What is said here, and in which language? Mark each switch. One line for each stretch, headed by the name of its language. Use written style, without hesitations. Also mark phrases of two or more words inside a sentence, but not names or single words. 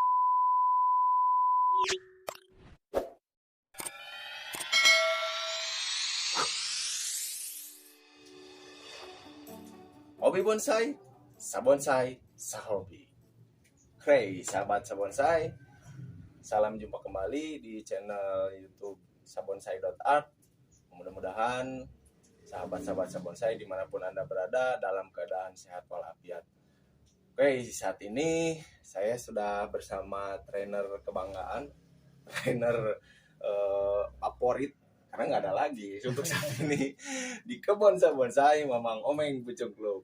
Indonesian: Hobi bonsai, sabonsai, sahobi. Hey sahabat sabonsai, salam jumpa kembali di channel YouTube sabonsai.art. Mudah-mudahan sahabat-sahabat sabonsai dimanapun Anda berada dalam keadaan sehat walafiat. Oke, saat ini saya sudah bersama trainer kebanggaan, trainer favorit karena nggak ada lagi untuk saat ini di kebun sabonsai, Mamang Omeng Pucung Klub.